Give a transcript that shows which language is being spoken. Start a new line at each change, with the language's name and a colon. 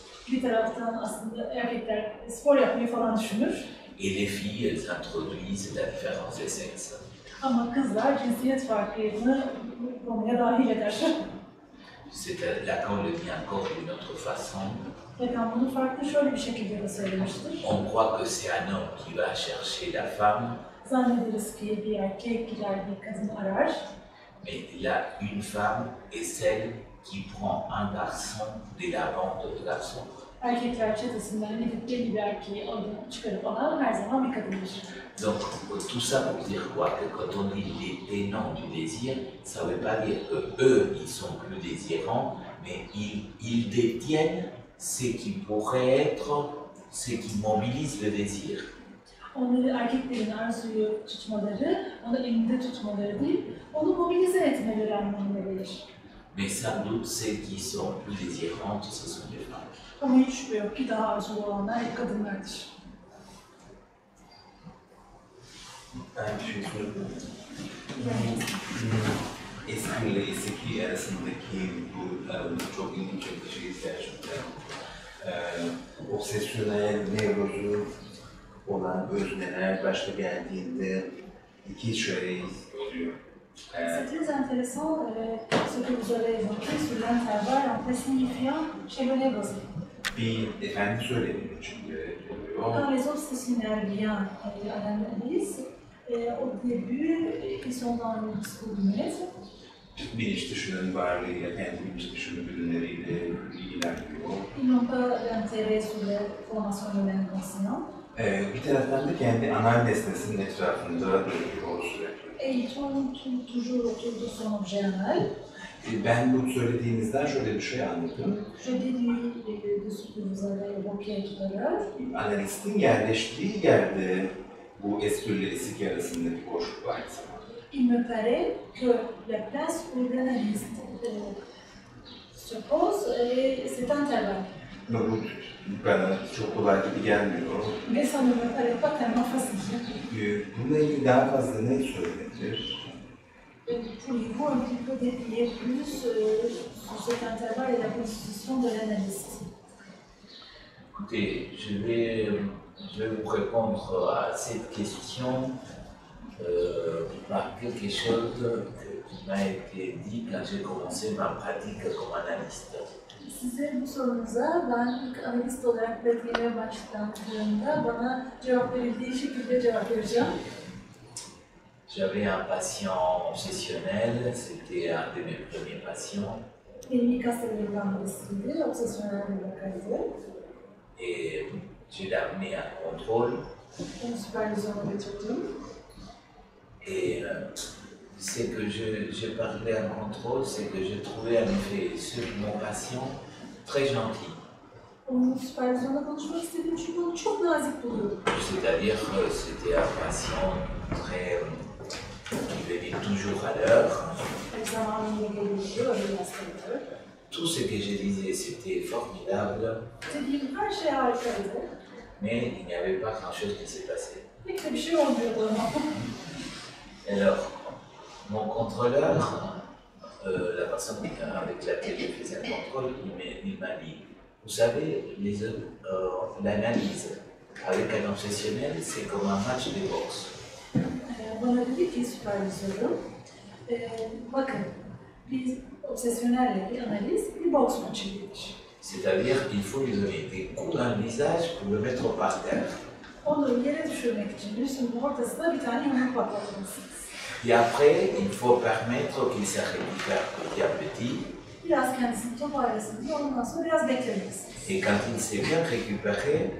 Turkish: Bir taraftan aslında erkekler spor yapmayı falan düşünür.
French: Et les filles, elles introduisent la différence de sexe.
Turkish: Ama kızlar cinsiyet farkını konuya dahil eder.
French: Lacan le dit encore d'une autre façon.
Turkish: Lacan bunu farklı şöyle bir şekilde de söylemiştir.
French: On croit que c'est un homme qui va chercher la femme.
Turkish: Zannederiz ki bir erkek gider bir kadın arar.
French: Mais là, une femme est celle qui prend un garçon de la bande de garçons.
Turkish: Erkekler çetesinden gidip belli bir erkeği alıp çıkarıp alan her zaman bir kadındır.
French: Donc, tout ça pour dire quoi? Que quand on dit les tenants du désir, ça ne veut pas dire qu'eux, ils sont plus désirants, mais ils détiennent ce qui pourrait être ce qui mobilise le désir.
Turkish: Onları erkeklerin arzuyu tutmaları, onu elinde tutmaları değil, onu mobilize etmeleri anlamına gelir.
French: Mais sans doute, celles qui sont plus désirantes, ce sont les femmes.
Turkish: Ama hiç şüphe yok ki daha arzulu olanlar hep kadınlardır. Ben bir şey sorabilirim. Eski ile eski arasındaki bu aramız çok ilginç bir şey gerçekten. Obsesyonel, nevrozu olan özneler başta geldiğinde iki şey oluyor.
French: C'est très intéressant ce que vous avez évoqué sur l'intervalle en signifiant chez le névrosé.
Turkish: Bir efendi söylediği çünkü oluyor.
French: Quand les obsessionnels viennent à l'analyse, au début, ils sont dans le discours du maître.
Turkish: Bilinç dışının varlığıyla, kendi bilinç dışı ürünleriyle ilgileniyor.
French: Ils n'ont pas d'intérêt sur la formation de l'inconscient.
Turkish: Bir taraftan da kendi anal nesnesinin etrafında dönüyor sürekli.
French: Et ils tournent toujours autour de son objet anal.
Turkish: Ben bu söylediğinizden şöyle bir şey anladım.
French: Je déduis de ce que vous avez évoqué tout à l'heure.
Turkish: Analistin yerleştiği yerde bu eski ile esik arasındaki boşluk var zamanda.
French: Il me paraît que la place où l'analyste se pose est cet intervalle.
Turkish: Ama bu bana çok kolay gibi gelmiyor.
French: Mais ça ne me paraît pas tellement facile.
Turkish: Bununla ilgili daha fazla ne söylenebilir?
French: Pourriez-vous un petit peu détailler plus sur cet intervalle et la position de l'analyste? Écoutez, je vais vous répondre à cette question par quelque chose qui m'a été dit quand j'ai commencé ma pratique comme analyste.
Turkish: Size bu sorunuza ben ilk analist olarak pratiğe başladığımda bana cevap verildiği şekilde cevap vereceğim.
French: J'avais un patient obsessionnel, c'était un de mes premiers patients.
Turkish: Benim ilk hastalarımdan birisiydi, obsesyonel bir vakaydı.
French: Et je l'ai amené à contrôle.
Turkish: Onu süpervizyona götürdüm.
French: Et ce que je parlais en contrôle, c'est que je trouvais en effet mon patient très gentil.
Turkish: Onun süpervizyonda konuşmak istedim çünkü onu çok nazik buluyordum.
French: C'est-à-dire que c'était un patient qui venait toujours à l'heure.
Turkish: Her zamanında geliyordu, öyle bir hastaydı.
French: Tout ce que je disais, c'était formidable,
Turkish: Dediğim her şey harikaydı.
French: mais il n'y avait pas grand-chose qui s'est passé.
Turkish: Pek de bir şey olmuyordu ama.
French: Alors, mon contrôleur, la personne avec laquelle je faisais un contrôle, il m'a dit, vous savez, l'analyse avec un obsessionnel, c'est comme un match de boxe.
Turkish: Bana dedi ki süpervizörüm, bakın biz obsesyonelle bir analiz, bir boks maçı gibidir.
French: C'est-à-dire qu'il faut lui donner des coups dans le visage pour le mettre par terre.
Turkish: Onu yere düşürmek için yüzünün ortasına bir tane yumruk patlatmalısınız.
French: Et après, il faut permettre qu'il se récupère petit à petit.
Turkish: Biraz kendisini toparlasın diye ondan sonra biraz beklemelisiniz.
French: Et quand il s'est bien récupéré,